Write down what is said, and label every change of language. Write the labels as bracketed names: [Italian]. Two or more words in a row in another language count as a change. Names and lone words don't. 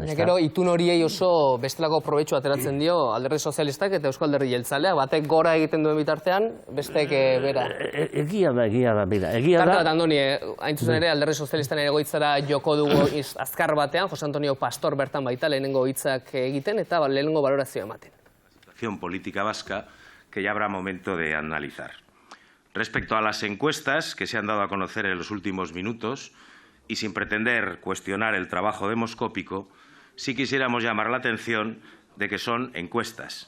[Basque] Gero, itun horiei oso bestelako probetxu ateratzen dio Alderdi Sozialistak eta Eusko Alderdi Jeltzalea, batek gora egiten duen bitartean, bestek bera. Egia da, bera. Tarte bat, Andoni, hain zuzen ere, Alderdi Sozialistan egoitzara joko dugu azkar batean, Jose Antonio Pastor bertan baita lehenengo hitzak egiten eta lehenengo valorazioa ematen. [Spanish] Situación política vasca que ya habrá momento de analizar. Respecto a las encuestas que se han dado a conocer en los últimos minutos, y sin pretender cuestionar el trabajo demoscópico, sí quisiéramos llamar la atención de que son encuestas.